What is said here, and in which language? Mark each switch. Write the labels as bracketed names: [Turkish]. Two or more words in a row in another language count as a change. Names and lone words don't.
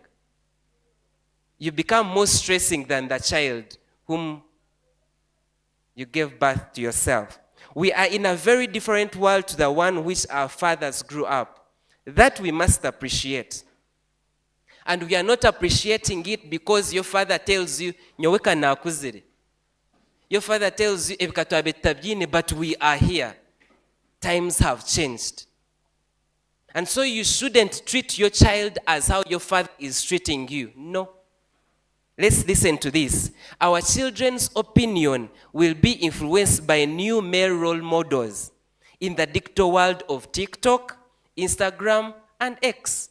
[English] You become more stressing than the child whom you gave birth to yourself. We are in a very different world to the one which our fathers grew up. That we must appreciate. And we are not appreciating it because your father tells you, [Nyankole] nyoweka na akuzire. [English] Your father tells you, but we are here. Times have changed. And so you shouldn't treat your child as how your father is treating you. No. Let's listen to this. Our children's opinion will be influenced by new male role models in the digital world of TikTok, Instagram, and X.